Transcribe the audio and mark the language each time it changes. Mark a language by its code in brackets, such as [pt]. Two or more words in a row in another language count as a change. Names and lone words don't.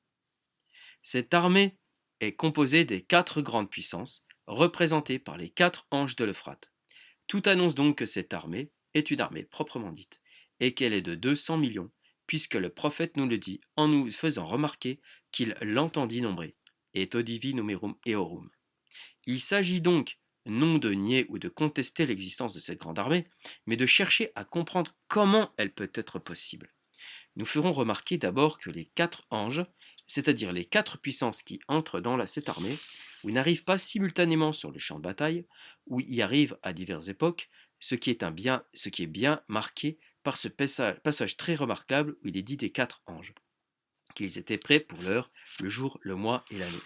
[fr] Cette armée est composée des 4 grandes puissances, représentées par les 4 anges de l'Euphrate. Tout annonce donc que cette armée est une armée proprement dite, et qu'elle est de 200 millions, puisque le prophète nous le dit en nous faisant remarquer qu'il l'entendit nombrer, [la] et odivi numerum eorum. [fr] Il s'agit donc non de nier ou de contester l'existence de cette grande armée, mais de chercher à comprendre comment elle peut être possible. Nous ferons remarquer d'abord que les 4 anges, c'est-à-dire les 4 puissances qui entrent dans cette armée, ou n'arrivent pas simultanément sur le champ de bataille, ou y arrivent à diverses époques, ce qui est bien marqué par ce passage très remarquable où il est dit des 4 anges, qu'ils étaient prêts pour l'heure, le jour, le mois et l'année.